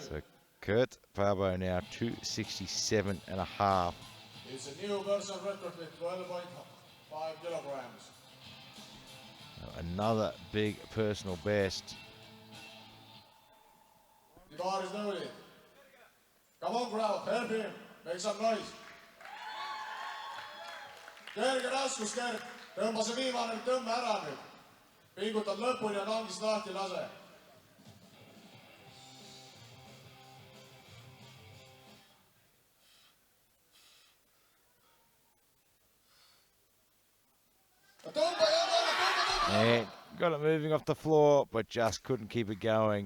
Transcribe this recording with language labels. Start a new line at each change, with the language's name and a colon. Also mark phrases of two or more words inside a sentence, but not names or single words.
English: So Kurt Paavo now 267.5. It's a new personal record with 12.5 kilograms. Another big personal best. The bar is loaded. Come on, crowd, help him. Make some noise.
Estonian: Kerge raskus, Gert. Tõmba see viimane tõmme ära nüüd. Pingutad lõpuni ja kangist lahti lase.
English: And got it moving off the floor, but just couldn't keep it going.